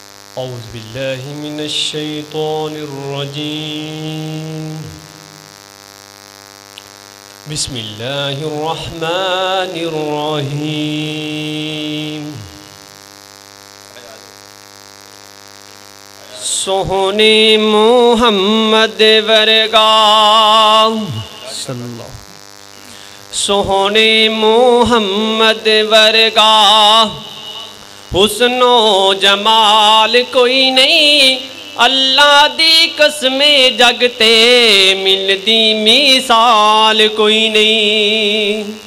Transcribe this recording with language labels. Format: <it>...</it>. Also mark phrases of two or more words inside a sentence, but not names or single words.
<ar>أعوذ بالله من الشيطان الرجيم. بسم الله الرحمن الرحيم.</ar> <pa>سوہنے محمد ورگا سوہنے محمد ورگا حسن و جمال کوئی نہیں، اللہ دی قسمے جگتے ملدی مثال کوئی نہیں.</pa>